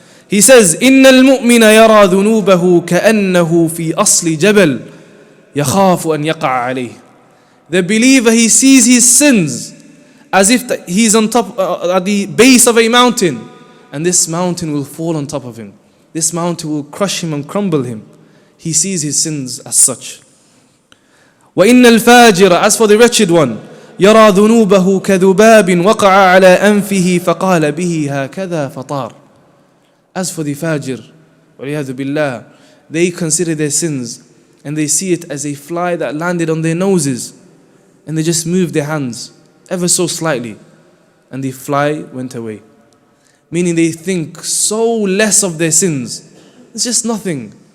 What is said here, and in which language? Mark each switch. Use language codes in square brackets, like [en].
[ar] He says, إِنَّ الْمُؤْمِنَ يَرَى ذُنُوبَهُ كَأَنَّهُ فِي أَصْلِ جَبَلٍ يَخَافُ أَنْ يَقَعَ عَلَيْهِ. [en] The believer, he sees his sins as if he's on top, at the base of a mountain, and this mountain will fall on top of him. This mountain will crush him and crumble him. He sees his sins as such. [ar] وَإِنَّ الْفَاجِرَ, [en] as for the wretched one, [ar] يَرَى ذُنُوبَهُ كَذُبَابٍ وَقَعَ عَلَى أَنْفِهِ فَقَالَ بِهِ هَكَذَا فَطَارٍ. [en] As for the fajir, [ar] وَلِيَذُ بِاللَّهِ, [en] they consider their sins and they see it as a fly that landed on their noses, and they just moved their hands ever so slightly and the fly went away. Meaning they think so less of their sins. It's just nothing.